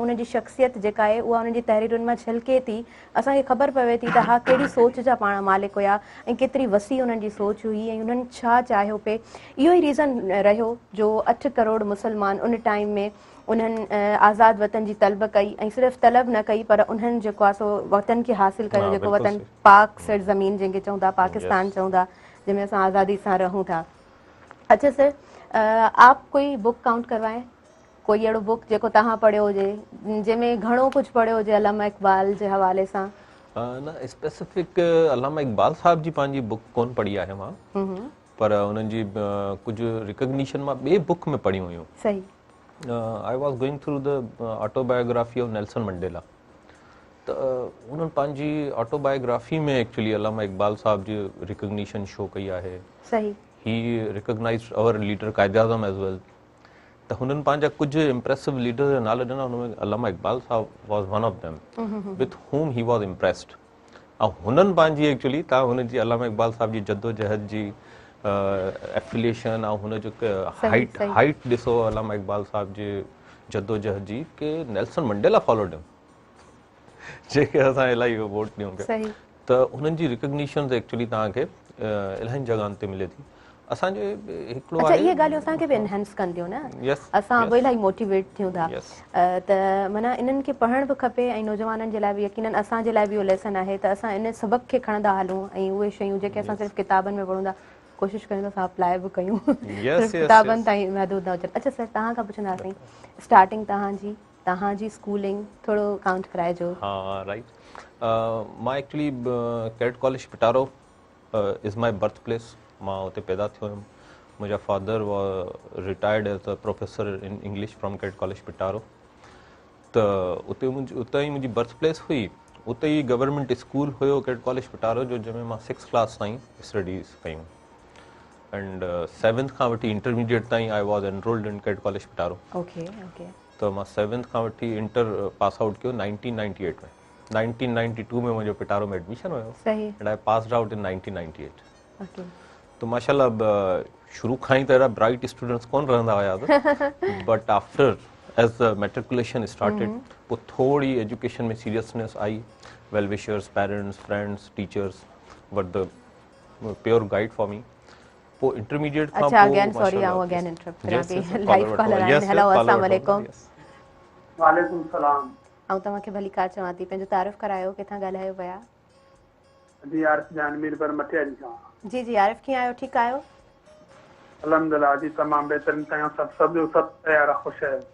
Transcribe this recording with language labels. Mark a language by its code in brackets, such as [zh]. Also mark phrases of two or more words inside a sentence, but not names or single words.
[sd] उन्हनि जी शख़्सियत जेका आहे उहा उन्हनि जी तहरीरुनि मां झलके थी, असांखे ख़बर पवे थी त हा कहिड़ी सोच जा पाण मालिक हुया ऐं केतिरी वसी उन्हनि जी सोच हुई ऐं उन्हनि छा चाहियो पिए। इहो ई रीज़न रहियो जो 8 करोड़ मुसलमान उन टाइम में उन्हनि आज़ादु वतन जी तलब कई ऐं सिर्फ़ु तलब न कई पर उन्हनि जेको आहे सो वतन खे हासिलु कयो, जेको बिल्कुलु वतन सही। पाक सर ज़मीन जंहिंखे चऊं था, पाकिस्तान [en] यस। [sd] चऊं था, जंहिंमें असां आज़ादी सां रहूं था। अच्छा सर, [ur] آپ کوئی بک کاؤنٹ کروائیں, [sd] कोई अहिड़ो बुक जेको तव्हां पढ़ियो हुजे जंहिंमें घणो कुझु पढ़ियो हुजे अलामा इक़बाल जे हवाले सां? न स्पेसिफिक अलामा इक़बाल साहब जी पंहिंजी बुक कोन पढ़ी आहे मां, पर उन्हनि जी कुझु रिकग्निशन मां ॿिए बुक में पढ़ियूं हुयूं। सही। [en] I was going through the autobiography of Nelson Mandela, [sd] त उन्हनि पंहिंजी ऑटोबायोग्राफी में एक्चुअली अलामा इक़बाल साहब जी रिकग्निशन शो कई आहे। सही। [en] He recognized our leader Quaid-e-Azam as well. [sd] त हुननि पंहिंजा कुझु [en] impressive leader [sd] जा नाला ॾिना, हुनमें अलामा इक़बाल साहब [en] was one of them with whom he was impressed. [sd] ऐं हुननि पंहिंजी एक्चुअली तव्हां हुननि जी अलामा इक़बाल साहब जी जद्दोजहद जी एफिलिएशन ऐं हुनजो हाइट ॾिसो अलामा इक़बाल साहब जे जद्दोजहद जी के नेल्सन मंडेला [en] followed him, [sd] जेके असां इलाही वोट ॾियूं पिया। त हुननि जी रिकग्निशन एक्चुअली तव्हांखे इलाही जॻहनि ते मिले थी। असांजे हिकिड़ो अच्छा, आहे इहे ॻाल्हियूं असांखे बि एनहेंस कनि थियूं न, [en] यस [sd] असां बि इलाही मोटिवेट थियूं था। [en] यस [sd] त माना इन्हनि खे पढ़णु बि खपे ऐं नौजवाननि जे लाइ बि यकीनन असांजे लाइ बि इहो लेसन आहे त असां इन सबक़ खे खणंदा हलूं ऐं उहे शयूं जेके असां सिर्फ़ु किताबनि में पढ़ूं था कोशिशि कयूं त असां अप्लाई बि कयूं, सिर्फ़ु किताबनि ताईं महदूद न हुजनि। अच्छा सर, तव्हां खां पुछंदासीं स्टार्टिंग तव्हांजी स्कूलिंग थोरो काउंट कराइजो। हा राइट, मां एक्चुअली कैडेट कॉलेज पिटारो [en] is my birth place, [sd] मां हुते पैदा थियो हुयुमि। मुंहिंजा फादर [en] retired as a professor in English from [sd] कैडेट कॉलेज पिटारो, त उते ई मुंहिंजी [en] birth place [sd] हुई। उते ई गवर्नमेंट स्कूल हुयो कैडेट कॉलेज पिटारो जो, जंहिंमें मां 6th क्लास ताईं स्टडीज़ कयूं एंड 7th खां वठी इंटरमीडिएट ताईं [en] I was enrolled in [sd] कैडेट कॉलेज पिटारो। त मां 7th खां वठी इंटर [en] pass out [sd] कयो 1998 में। 1992 में मुंहिंजो पिटारो में एडमिशन हुयो [en] and I passed out in [sd] 1998। तो माशाल्लाह शुरू खां ई त अहिड़ा ब्राइट स्टूडेंट्स कोन रहंदा हुया, [en] But after as the matriculation started [sd] पोइ थोड़ी एजुकेशन में सीरियसनेस आई। [en] Well wishers, parents, friends, teachers were the pure guide for me. [sd] पोइ इंटरमीडिएट खां अच्छा, [en] again sorry, [sd] आऊं [en] again interrupt [sd] करा थी, [en] live caller [sd] आहिनि। [ar] हेलो, السلام عليكم. وعليكم السلام. [sd] ऐं तव्हांखे भली कार चवां थी, पंहिंजो तारीफ़ करायो, किथां ॻाल्हायो पिया? जी आरिफ जान मीरपुर मटिया जी खां। जी जी आरिफ, कीअं आहियो? ठीकु आहियो? अल्हम्दुलिल्लाह जी, तमामु बहितरीन आहियूं, सभु तयार आहे, ख़ुशि आहियो?